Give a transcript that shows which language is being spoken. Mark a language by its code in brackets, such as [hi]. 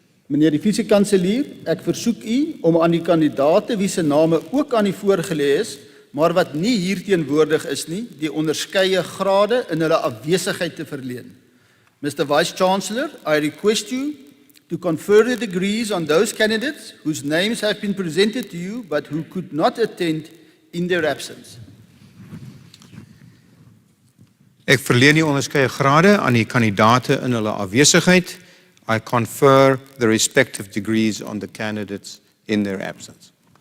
[af] Meneer die vice-kanselier, ek versoek u om aan die kandidate wie se name ook aan u voorgelê is, maar wat nie hier teenwoordig is nie, die onderskeie grade in hulle afwesigheid te verleen. Mr. [en] Vice-Chancellor, I request you to confer the degrees on those candidates whose names have been presented to you but who could not attend in their absence. [af] Ek verleen die onderskeie grade aan die kandidate in hulle afwesigheid. [en] I confer the respective degrees on the candidates in their absence.